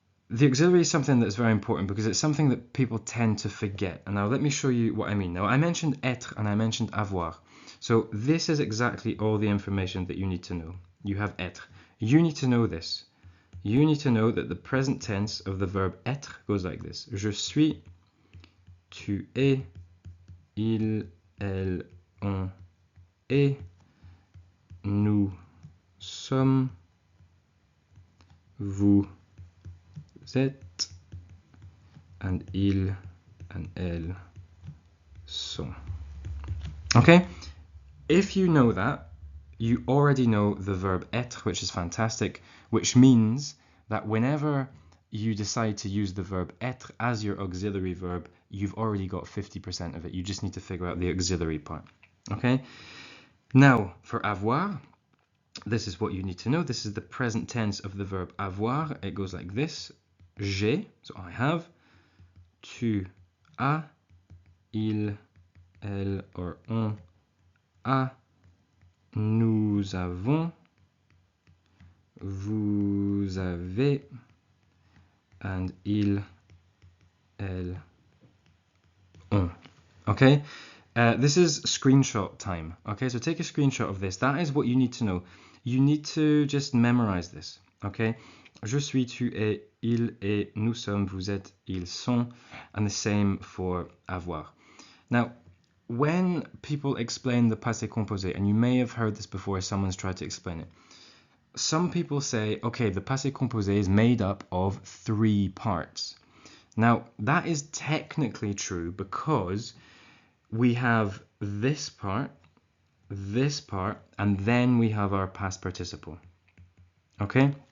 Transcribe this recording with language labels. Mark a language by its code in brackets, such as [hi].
[en] The auxiliary is something that's very important because it's something that people tend to forget. And now let me show you what I mean. Now I mentioned être and I mentioned avoir. So this is exactly all the information that you need to know. You have être. You need to know this. You need to know that the present tense of the verb être goes like this. [fr] Je suis, tu es, il, elle, on est, nous sommes, vous êtes, and il and elle sont. [en] Okay? If you know that, you already know the verb être, which is fantastic, which means that whenever you decide to use the verb être as your auxiliary verb, you've already got 50% of it. You just need to figure out the auxiliary part. Okay? Now, for avoir, this is what you need to know. This is the present tense of the verb avoir. It goes like this. [fr] J'ai, [en] so I have. [fr] Tu as. Il, elle, or on a. Nous avons. Vous avez. And il, elle, on. Okay? [en] This is screenshot time. Okay, so take a screenshot of this. That is what you need to know. You need to just memorize this. Okay? [fr] Je suis, tu es, il est, nous sommes, vous êtes, ils sont, [en] and the same for avoir. Now, when people explain the passé composé, and you may have heard this before, someone's tried to explain it. Some people say, okay, the passé composé is made up of 3 parts. Now, that is technically true because we have this part, and then we have our past participle. Okay?